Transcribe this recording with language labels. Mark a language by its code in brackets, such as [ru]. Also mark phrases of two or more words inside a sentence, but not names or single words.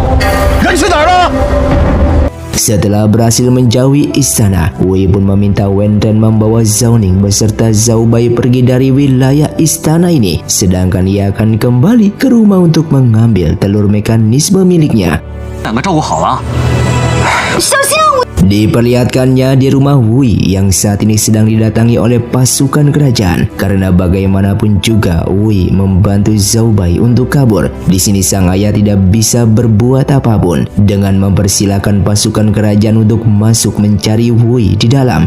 [id] Setelah berhasil menjauhi istana, Wei pun meminta Wen Ren membawa Zhao Ning beserta Zhao Bai pergi dari wilayah istana ini, sedangkan ia akan kembali ke rumah untuk mengambil telur mekanisme miliknya. [zh] 两个照顾好了。小心啊！ [id] Diperlihatkannya di rumah Wei yang saat ini sedang didatangi oleh pasukan kerajaan karena bagaimanapun juga Wei membantu Zhao Bai untuk kabur. Di sini sang ayah tidak bisa berbuat apapun dengan mempersilahkan pasukan kerajaan untuk masuk mencari Wei di dalam.